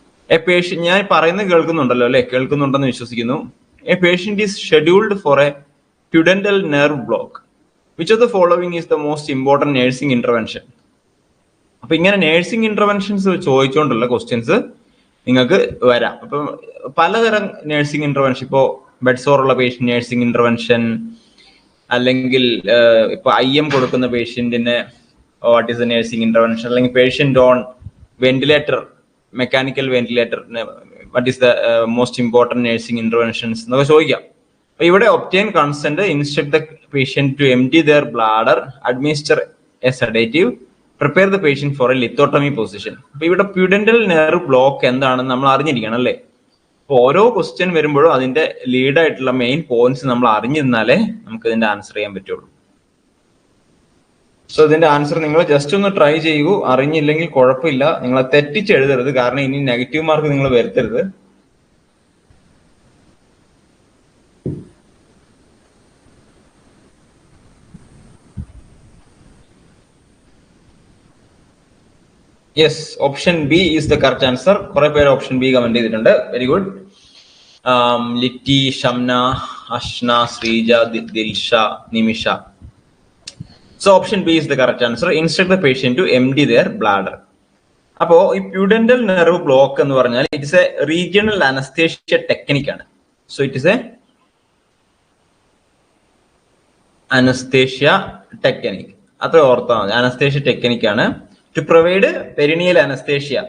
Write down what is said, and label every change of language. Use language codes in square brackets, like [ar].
[en] A patient, [ml] ഞാൻ പറയുന്നത് കേൾക്കുന്നുണ്ടല്ലോ അല്ലെ? കേൾക്കുന്നുണ്ടെന്ന് വിശ്വസിക്കുന്നു. [en] A patient is scheduled for a pudendal nerve block. Which of the following is the most important nursing intervention? [ml] അപ്പൊ ഇങ്ങനെ നേഴ്സിംഗ് ഇന്റർവെൻഷൻസ് ചോദിച്ചുകൊണ്ടുള്ള ക്വസ്റ്റ്യൻസ് നിങ്ങൾക്ക് വരാം. അപ്പൊ പലതരം നേഴ്സിംഗ് ഇന്റർവെൻഷൻ, ഇപ്പോ ബെഡ് സോർ ഉള്ള പേഷ്യന്റ് നേഴ്സിംഗ് ഇന്റർവെൻഷൻ, അല്ലെങ്കിൽ ഇപ്പൊ IM കൊടുക്കുന്ന പേഷ്യന്റിന് [en] what is a nursing intervention, [ml] അല്ലെങ്കിൽ patient on ventilator, mechanical ventilator, [en] what is the most important nursing interventions [ml] എന്നൊക്കെ ചോദിക്കാം. അപ്പൊ ഇവിടെ [en] Obtain consent, instruct the patient to empty their bladder, administer a sedative, prepare the patient for a lithotomy position. [ml] അപ്പൊ ഇവിടെ പ്യൂഡന്റൽ nerve block എന്താണെന്ന് നമ്മൾ അറിഞ്ഞിരിക്കണം അല്ലേ? അപ്പൊ ഓരോ ക്വസ്റ്റ്യൻ വരുമ്പോഴും അതിന്റെ ലീഡ് ആയിട്ടുള്ള മെയിൻ പോയിന്റ്സ് നമ്മൾ അറിഞ്ഞിരുന്നാലേ നമുക്ക് ഇതിന്റെ ആൻസർ ചെയ്യാൻ പറ്റുള്ളൂ. സോ ഇതിന്റെ ആൻസർ നിങ്ങൾ ജസ്റ്റ് ഒന്ന് ട്രൈ ചെയ്യൂ. അറിഞ്ഞില്ലെങ്കിൽ കുഴപ്പമില്ല, നിങ്ങൾ തെറ്റിച്ച് എഴുതരുത്, കാരണം ഇനി നെഗറ്റീവ് മാർക്ക് നിങ്ങൾ വരുത്തരുത്. [en] Yes, option B is the correct answer. [ml] കുറെ പേര് ഓപ്ഷൻ ബി കമന്റ് ചെയ്തിട്ടുണ്ട്. Very good. Litty, Shamna, Ashna, Sreeja, Dilsha, Nimisha. [en] So option B is the correct answer. Instruct the patient to empty their bladder. [ml] അപ്പോ ഈ പ്യൂഡന്റൽ നെർവ് ബ്ലോക്ക് എന്ന് പറഞ്ഞാൽ [en] it is a regional anaesthesia technique [ml] ആണ്. [en] so it is a anaesthesia technique, [ml] അത്ര ഓർത്താൽ മതി. [en] Anaesthesia technique ആണ് to provide perineal anaesthesia.